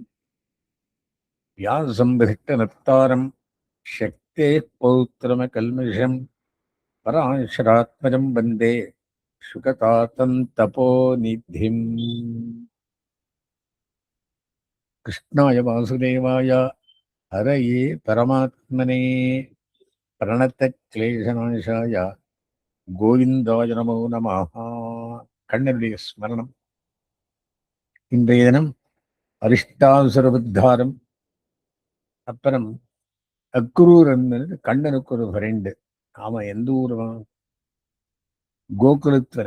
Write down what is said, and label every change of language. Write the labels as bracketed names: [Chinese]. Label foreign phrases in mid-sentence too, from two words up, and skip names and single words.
[Sanskrit] व्यासं विधिष्टनप्तारं शक्तेः पौत्रमकल्मषं पराशरात्मजं वन्दे शुकतातं तपोनिधिम्। कृष्णाय वासुदेवाय हरये परमात्मने प्रणतक्लेशनाशाय गोविन्दाय नमो नमः. [Tamil] கண்ணனுடைய ஸ்மரணம். இன்றைய தினம் அரிஷ்டாசுரபுத்தாரம். அப்புறம் அக்ரூர் என்பது கண்ணனுக்கு ஒரு ஃப்ரெண்டு. அவன் எந்த ஊருவான்? கோகுலத்துவனை.